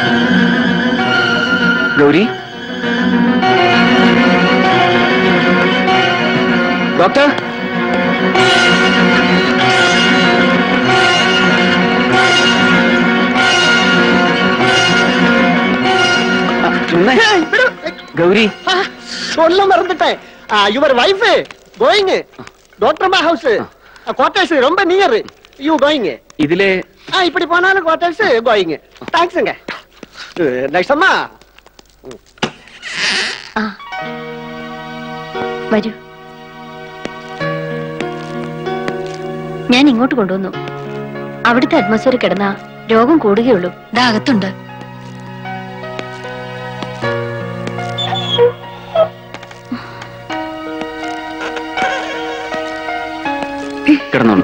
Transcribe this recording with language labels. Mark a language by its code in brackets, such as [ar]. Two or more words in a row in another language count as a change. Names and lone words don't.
[ml] ഗൗരി, ഡോക്ടർ ഗൗരി [ta] சொல்ல மறந்துட்டேன். [en] your wife going doctor ma house quarters ரொம்ப near. you going [ml] ഇതിലെ [ta] இப்படி போனாலும் [en] quarters going. [ta] தேங்க்ஸ்ங்க. நெக்ஸ்ட் அம்மா [ml] വരൂ. ഞാൻ ഇങ്ങോട്ട് കൊണ്ടുവന്നു. അവിടുത്തെ അറ്റ്മോസ്ഫിയർ കിടന്ന രോഗം കൂടുകയുള്ളൂ. ദാ അകത്തുണ്ട്. കിടന്നോളൂ.